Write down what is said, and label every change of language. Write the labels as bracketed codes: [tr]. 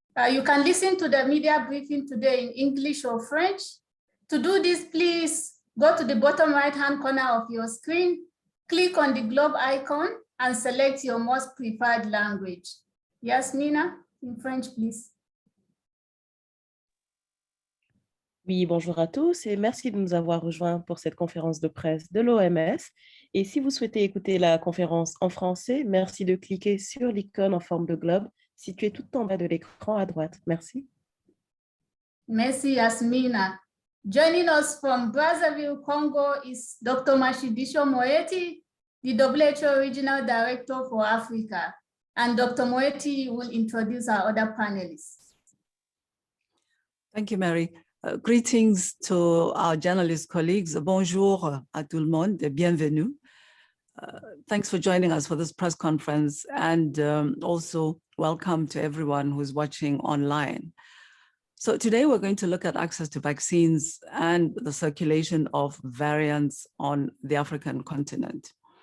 [en] You can listen to the media briefing today in English or French. To do this, please go to the bottom right-hand corner of your screen, click on the globe icon, and select your most preferred language. Yasmina, in French, please. [fr] Oui, bonjour à tous et merci de nous avoir rejoints pour cette conférence de presse de l'OMS. Et si vous souhaitez écouter la conférence en français, merci de cliquer sur l'icône en forme de globe située tout en bas de l'écran à droite. Merci. Merci, Yasmina. [en] Joining us from Brazzaville, Congo is Dr. Moeti, the WHO Regional Director for Africa. And Dr. Moeti will introduce our other panelists. Thank you, Mary. Greetings to our journalist colleagues. [fr] Bonjour à tout le monde et bienvenue. [en] Thanks for joining us for this press conference, and also welcome to everyone who's watching online. So today we're going to look at access to vaccines and the circulation of variants on the African continent.